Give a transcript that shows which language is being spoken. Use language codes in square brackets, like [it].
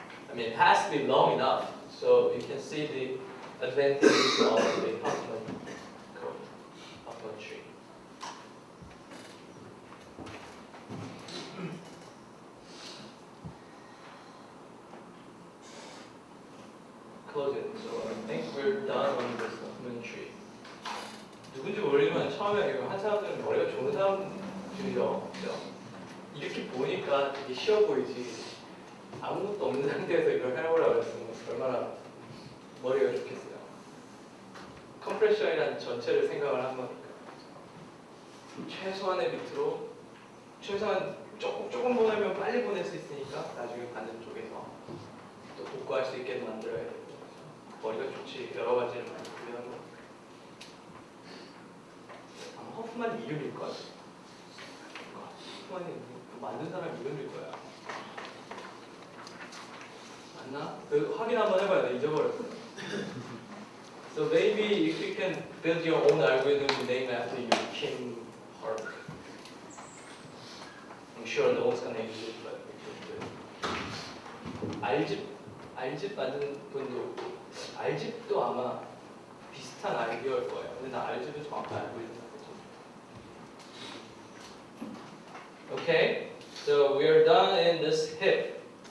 [en] I mean, it has to be long enough so you can see the advantages of the Huffman code, Huffman tree. Close it. So I think we're done on this Huffman tree. [ko] 누군지 모르지만 처음에 이거 한 사람들은 머리가 좋은 사람들이죠. 이렇게 보니까 되게 쉬워 보이지. 아무것도 없는 상태에서 이걸 해보라고 했으면 얼마나 머리가 좋겠어요. 컴프레션이라는 전체를 생각을 한 거니까. 최소한의 비트로 최소한 조금 보내면 빨리 보낼 수 있으니까 나중에 받는 쪽에서 또 복구할 수 있게 만들어야 되고. 머리가 좋지. 여러 가지를 많이 구현한 거. 아마 허프만 이름일 거야. 허프만이 만든 사람 이름일 거야. 맞나? 확인 한번 해봐야 돼. 잊어버렸어. [en] So maybe if you can build your own algorithm name after you, Kim Park. I'm sure no one's gonna use it, but we can do it. [ko] 알집 만든 분도 알집도 아마 비슷한 아이디어일 거예요. 근데 나 알집은 정확히 알고 있는 거죠. [en] Okay, so we are done in this hip.